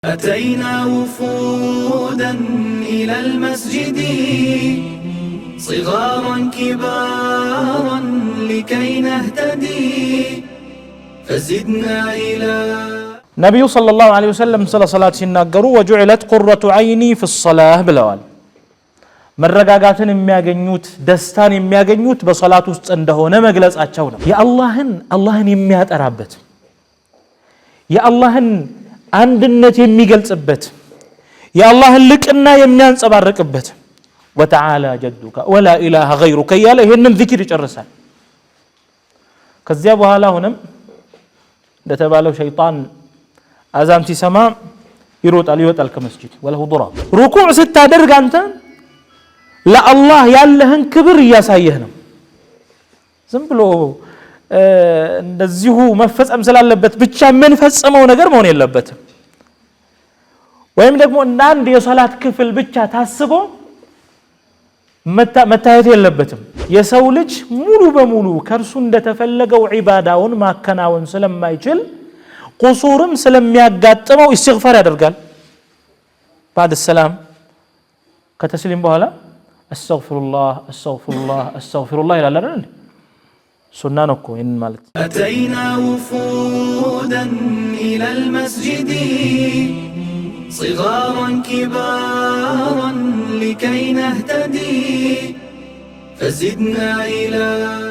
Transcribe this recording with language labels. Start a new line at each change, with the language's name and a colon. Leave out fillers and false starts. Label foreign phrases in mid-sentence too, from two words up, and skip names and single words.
Arabic: أتينا وفودا إلى المسجد صغارا كبارا لكي نهتدي فزدنا إلى نبي صلى الله عليه وسلم صلاة
Amharic: ሲናገሩ
Arabic: وجعلت قرة عيني في الصلاة
Amharic: ብለዋል። መረጋጋትን የሚያገኙት ደስታን የሚያገኙት በሶላት ውስጥ እንደሆነ መግለጻቸው ነው። አላህን የሚያጠራበት የአላህን አንድነት የሚገልጽበት የአላህን ልቅና የሚያንጸባርቅበት
Arabic: وتعالى جدك ولا اله غيرك
Amharic: ያለ ይሄንን ዚክር ይጨርሳል። ከዚያ በኋላ ሆነም እንደተባለው ሸይጣን አዛን ሲሰማ ይወጣል ከመስጂድ ወለሁ ضرر ሩኩዕ ስታደርግ አንተ ለአላህ ያለህን ክብር እያሳየህ ነው። ዝም ብሎ እንደዚሁ መፈጸም ስላለበት ብቻ ምን ፈጽመው ነገር መሆን የለበትም። ወይም ደግሞ አንድ የሶላት ክፍል ብቻ ታስቦ መታየት የለበትም። የሰው ልጅ ሙሉ በሙሉ ከርሱ እንደተፈለገው ዒባዳውን ማከናወን ስለማይችል ቁሱርም ስለሚያጋጥመው ኢስቲግፋር ያደርጋል።
Arabic: بعد السلام
Amharic: ከተስሊም በኋላ አስተግፊሩላህ ይላል አይደል? ሱና ነው እኮ ይሄን ማለት።
Arabic: أتينا وفودا إلى المسجد صغارا كبارا لكي نهتدي فزدنا إلى